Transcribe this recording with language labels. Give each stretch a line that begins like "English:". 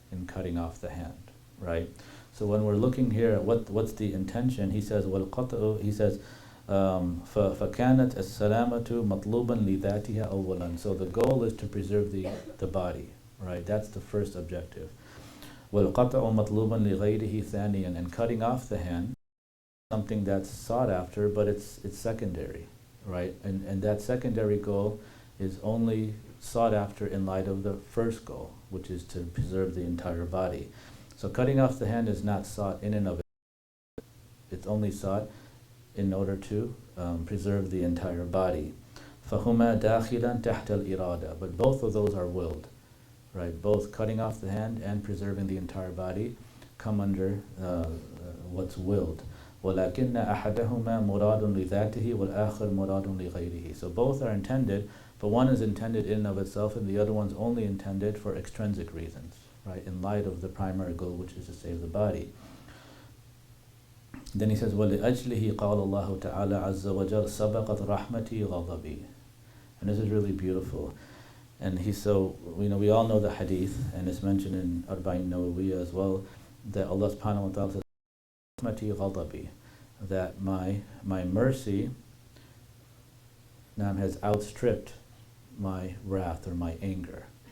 English: in cutting off the hand, right? So when we're looking here at what's the intention, he says, وَالْقَطْعُ, he says,
Arabic: فَكَانَتْ السَّلَامَةُ مَطْلُوبًا لِذَاتِهَا أَوَّلًا.
English: So the goal is to preserve the body, right? That's the first objective.
Arabic: وَالْقَطْعُ مَطْلُوبًا لِغَيْرِهِ ثَانِيًا.
English: And cutting off the hand, something that's sought after, but it's secondary, right? And that secondary goal is only sought after in light of the first goal, which is to preserve the entire body. So cutting off the hand is not sought in and of itself. It's only sought in order to preserve the entire body.
Arabic: فَهُمَا دَاخِلًا تَحْتَ الْإِرَادَةِ.
English: But both of those are willed, right? Both cutting off the hand and preserving the entire body come under what's willed.
Arabic: وَلَكِنَّ أَحَدَهُمَا مُرَادٌ لِذَاتِهِ وَالْآخَرُ مُرَادٌ لِغَيْرِهِ.
English: So both are intended, but one is intended in and of itself, and the other one's only intended for extrinsic reasons, right? In light of the primary goal, which is to save the body. Then he says,
Arabic: وَلِأَجْلِهِ قَالَ اللَّهُ تَعَالَى عَزَّ وَجَلَّ سَبَقَتْ رَحْمَتِي غَضَبِي.
English: And this is really beautiful. And we all know the hadith, and it's mentioned in Arba'in Nawawiyya as well, that Allah subhanahu wa ta'ala says,
Arabic: رَحْمَتِي غَضَبِي,
English: that my mercy now has outstripped my wrath or my anger.